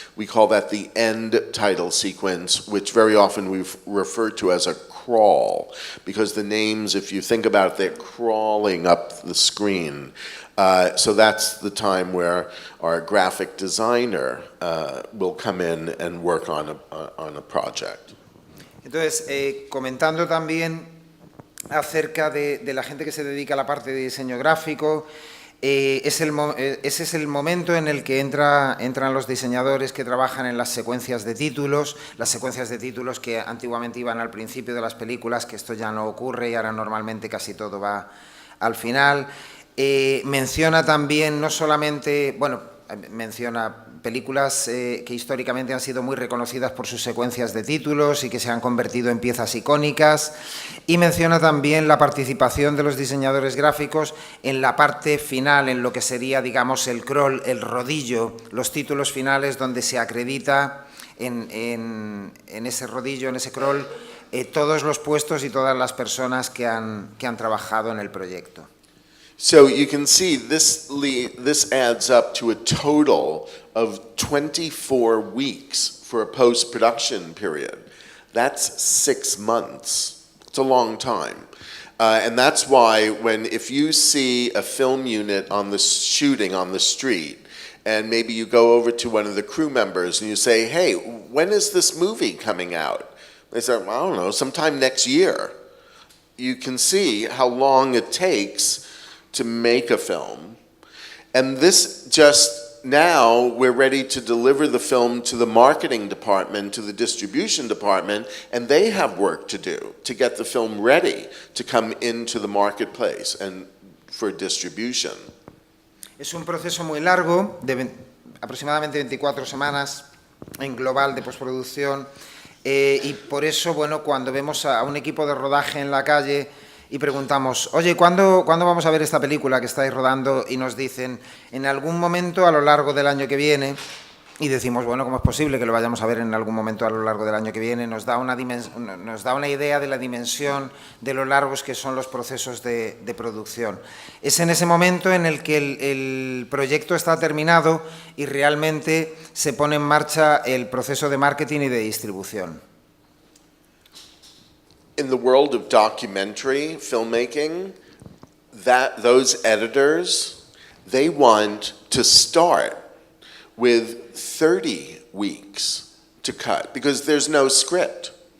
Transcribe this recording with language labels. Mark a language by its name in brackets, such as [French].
[English] We call that the end title sequence, which very often we've referred to as a crawl, because the names, if you think about it, they're crawling up the screen. So that's the time where our graphic designer will come in and work on a project. [Spanish] Entonces, comentando también acerca de la gente que se dedica a la parte de diseño gráfico. Ese es el momento en el que entran los diseñadores que trabajan en las secuencias de títulos que antiguamente iban al principio de las películas, que esto ya no ocurre y ahora normalmente casi todo va al final. Menciona también, no solamente, bueno, menciona películas que históricamente han sido muy reconocidas por sus secuencias de títulos y que se han convertido en piezas icónicas, y menciona también la participación de los diseñadores gráficos en la parte final, en lo que sería, digamos, el crawl, el rodillo, los títulos finales donde se acredita en ese rodillo, en ese crawl, todos los puestos y todas las personas que han trabajado en el proyecto. [English] So you can see this adds up to a total of 24 weeks for a post-production period. That's 6 months. It's a long time. And that's why if you see a film unit on the shooting on the street, and maybe you go over to one of the crew members and you say, hey, when is this movie coming out? They say, I don't know, sometime next year. You can see how long it takes to make a film. And this just now, we're ready to deliver the film to the marketing department, to the distribution department, and they have work to do to get the film ready to come into the marketplace and for distribution. [Spanish] Es un proceso muy largo, de aproximadamente 24 semanas en global de postproducción, y por eso, bueno, cuando vemos a un equipo de rodaje en la calle y preguntamos, oye, ¿cuándo vamos a ver esta película que estáis rodando? Y nos dicen, en algún momento a lo largo del año que viene, y decimos, bueno, ¿cómo es posible que lo vayamos a ver en algún momento a lo largo del año que viene? Nos da una idea de la dimensión de lo largos que son los procesos de producción. Es en ese momento en el que el proyecto está terminado y realmente se pone en marcha el proceso de marketing y de distribución. [English] In the world of documentary filmmaking, those editors, they want to start with 30 weeks to cut because there's no script.